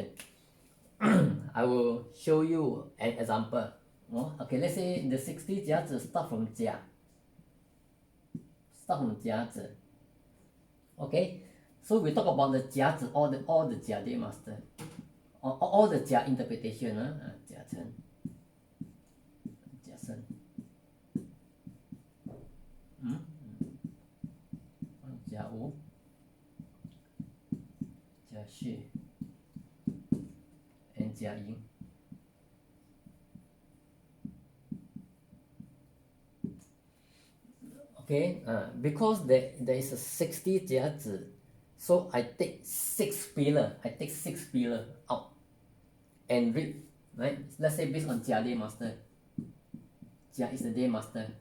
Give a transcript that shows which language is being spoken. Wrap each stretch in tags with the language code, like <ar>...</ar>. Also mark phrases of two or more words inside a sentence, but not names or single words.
<en>I will show you an example. Okay, let's say the 60 jiazi start from Jia. Start from jiazi. Okay, so we talk about the jiazi, all the Jia Day master, all the Jia interpretation. Jia Chen, Jia Shen, Jia Wu, Jia Xu, 加音。Okay, because there is a 60 家子, so I take 6 pillar. I take 6 pillar out and read, right? Let's say based on Jia day master. Jia is the day master.</en>